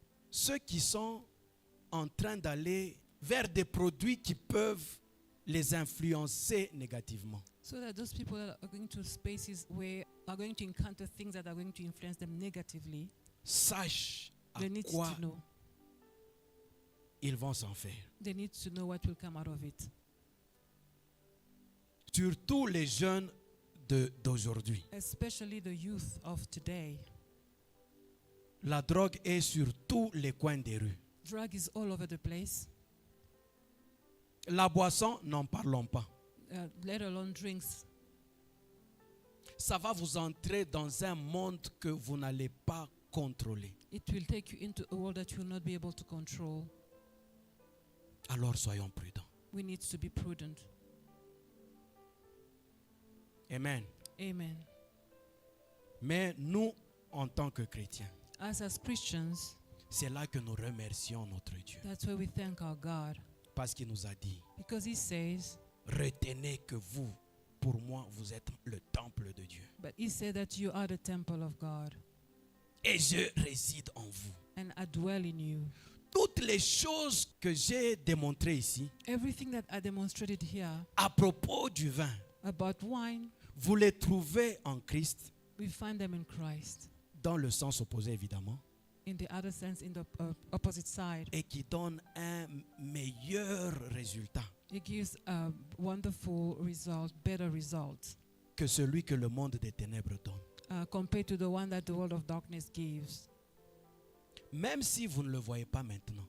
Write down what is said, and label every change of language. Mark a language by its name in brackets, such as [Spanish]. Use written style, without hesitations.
[French] ceux qui sont en train d'aller vers des produits qui peuvent les influencer négativement, [English] those people that are going to spaces where are going to encounter things that are going to influence them negatively, [French] sachent à [English] they need [French] quoi [English] to know. [French] ils vont s'en faire. [English] They need to know what will come out of it. [French] Surtout les jeunes d'aujourd'hui. [English] Especially the youth of today. [French] La drogue est sur tous les coins des rues. [English] Drug is all over the place. [French] La boisson, n'en parlons pas. [English] let alone drinks. [French] Ça va vous entrer dans un monde que vous n'allez pas contrôler. [English] It will take you into a world that you will not be able to control. [French] Alors soyons prudents. [English] We need to be prudent. Amen. Amen. [French] Mais nous, en tant que chrétiens, [English] As Christians, [French] c'est là que nous remercions notre Dieu. [English] that's why we thank our God. [French] Parce qu'il nous a dit, [English] Because He says, [French] retenez que vous, pour moi, vous êtes le temple de Dieu. [English] but He said that you are the temple of God, [French] Et je réside en vous. [English] and I dwell in you. [French] Toutes les choses que j'ai démontrées ici, [English] Everything that I demonstrated here [French] à propos du vin, [English] about wine, [French] vous les trouvez en Christ, [English] we find them in Christ. [French] dans le sens opposé évidemment, [English] In the other sense, in the opposite side, [French] et qui donne un meilleur résultat [English] it gives a wonderful result, better result, [French] que celui que le monde des ténèbres donne. [English] compared to the one that the world of darkness gives. [French] Même si vous ne le voyez pas maintenant,